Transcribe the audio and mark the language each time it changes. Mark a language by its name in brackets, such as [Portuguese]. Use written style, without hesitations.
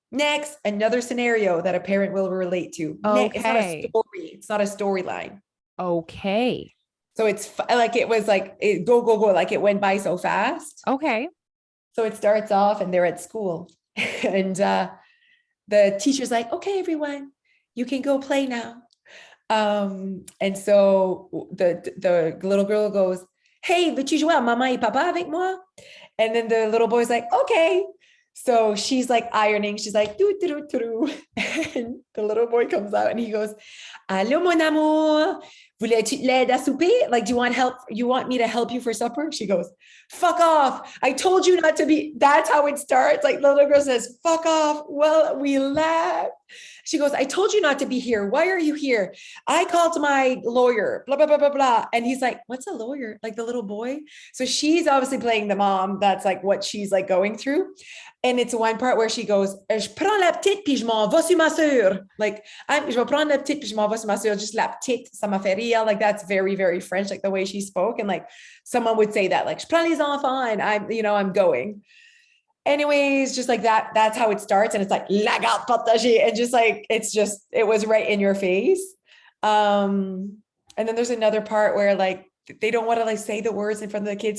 [English] Next, another scenario that a parent will relate to. Next, it's not a story. It's not a storyline. Okay. So it's like, it was like, go, like it went by so fast. Okay. So it starts off and they're at school and the teacher's like, okay, everyone, you can go play now. And so the little girl goes, hey, [French] veux-tu jouer à maman et papa avec moi? [English] And then the little boy's like, okay. So she's like ironing. She's like, doo, doo, doo, doo. And the little boy comes out and he goes, [French] allô, mon amour, voulais-tu l'aide à souper? [English] Like, do you want help? You want me to help you for supper? She goes, fuck off. I told you not to be. That's how it starts. Like the little girl says, fuck off. Well, we laugh. She goes, I told you not to be here. Why are you here? I called my lawyer, blah, blah, blah, blah, blah. And he's like, what's a lawyer? Like the little boy. So she's obviously playing the mom. That's like what she's like going through. And it's one part where she goes, [French] je prends la petite puis je m'en vais sur ma sœur. Like, je vais prendre la petite puis je m'en vais sur ma sœur. Just la petite, ça m'a fait rire. [English] Like, that's very, very French, like the way she spoke. And like, someone would say that, like, [French] je prends les enfants [English] and I'm going. Anyways, just like that, that's how it starts. And it's like, [French] la garde partagée. [English] And just like, it was right in your face. And then there's another part where like, they don't want to like say the words in front of the kids.